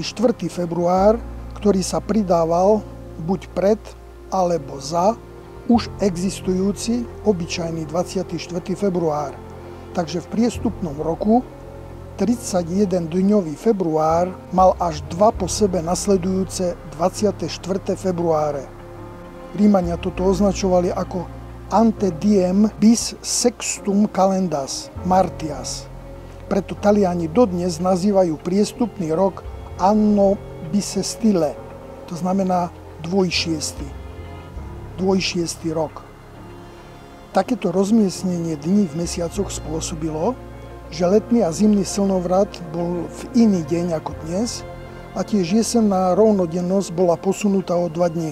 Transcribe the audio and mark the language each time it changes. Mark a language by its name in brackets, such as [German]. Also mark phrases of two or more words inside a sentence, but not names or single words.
[Slovak] február, ktorý sa pridával buď pred alebo za už existujúci obyčajný 24. február. Takže v priestupnom roku 31-dňový február mal až dva po sebe nasledujúce 24. februáre. Rímania toto označovali ako [Latin] ante diem bis sextum calendas martias. [Slovak] Preto Taliani dodnes nazývajú priestupný rok [Italian] anno bisestile, [Slovak] to znamená dvojšiesty rok. Takéto rozmiestnenie dní v mesiacoch spôsobilo, že letný a zimný slnovrat bol v iný deň ako dnes a tiež jesenná rovnodennosť bola posunutá o 2 dni.